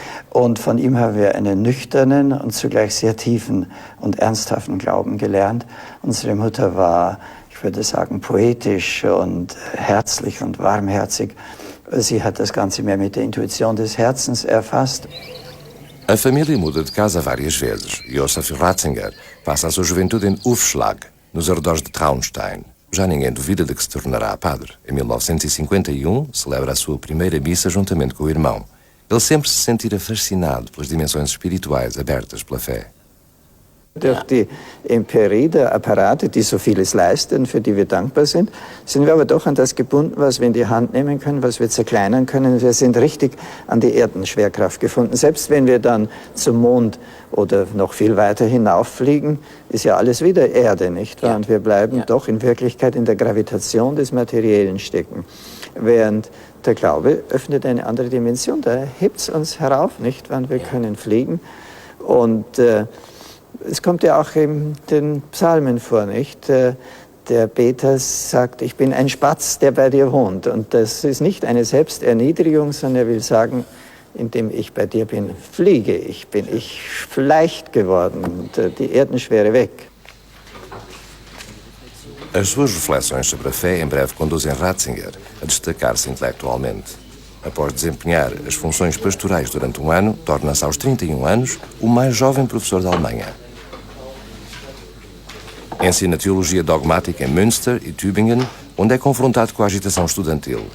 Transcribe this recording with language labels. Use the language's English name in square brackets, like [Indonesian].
[German] Und von ihm haben wir einen nüchternen und zugleich sehr tiefen und ernsthaften Glauben gelernt. Unsere Mutter war, ich würde sagen, poetisch und herzlich und warmherzig. Sie hat das Ganze mehr mit der Intuition des Herzens erfasst. [Portuguese] A família muda de casa várias vezes. Josef Ratzinger passa a sua juventude em Ufschlag, nos arredores de Traunstein. Já ninguém duvida de que se tornará padre. Em 1951, celebra a sua primeira missa juntamente com o irmão. Ele sempre se sentira fascinado pelas dimensões espirituais abertas pela fé. [German] Durch die Empirie der Apparate, die so vieles leisten, für die wir dankbar sind wir aber doch an das gebunden, was wir in die Hand nehmen können, was wir zerkleinern können. Wir sind richtig an die Erdenschwerkraft gefunden. Selbst wenn wir dann zum Mond oder noch viel weiter hinauffliegen, ist ja alles wieder Erde, nicht wahr? Und wir bleiben doch in Wirklichkeit in der Gravitation des Materiellen stecken. Während der Glaube öffnet eine andere Dimension, da hebt es uns herauf, nicht wahr? Und wir können fliegen. Und es kommt ja auch in den Psalmen vor, nicht? Der Beter sagt, ich bin ein Spatz, der bei dir wohnt. Und das ist nicht eine Selbsterniedrigung, sondern er will sagen, indem ich bei dir bin, fliege ich, bin ich leicht geworden und die Erdenschwere weg. [Portuguese] As suas reflexões sobre a fé em breve conduzem Ratzinger a destacar-se intelectualmente. Após desempenhar as funções pastorais durante um ano, torna-se aos 31 anos o mais jovem professor da Alemanha. Ensina teologia dogmática em Münster e Tübingen, onde é confrontado com a agitação estudantil.